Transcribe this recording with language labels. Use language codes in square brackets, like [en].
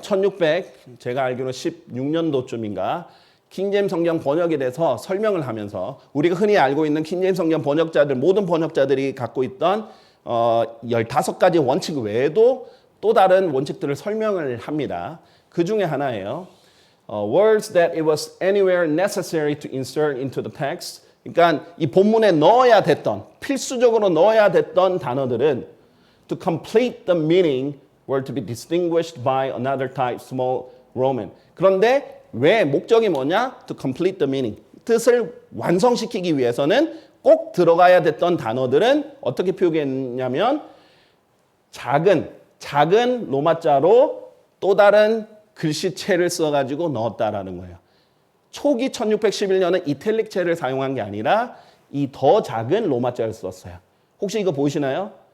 [ko] 1600 제가 알기로 16년도쯤인가 킹제임스 성경 번역에 대해서 설명을 하면서 우리가 흔히 알고 있는 킹제임스 성경 번역자들 모든 번역자들이 갖고 있던 15가지 원칙 외에도 또 다른 원칙들을 설명을 합니다. 그 중에 하나예요. [en] Words that it was anywhere necessary to insert into the text. [ko] 그러니까 이 본문에 넣어야 됐던 필수적으로 넣어야 됐던 단어들은 [en] to complete the meaning were to be distinguished by another type small Roman. [ko] 그런데 왜 목적이 뭐냐? [en] To complete the meaning. [ko] 뜻을 완성시키기 위해서는 꼭 들어가야 됐던 단어들은 어떻게 표기했냐면 작은 로마자로 또 다른 글씨체를 써가지고 넣었다라는 거예요. 초기 1611년은 이탈릭체를 사용한 게 아니라 이 더 작은 로마자를 썼어요. 혹시 이거 보이시나요?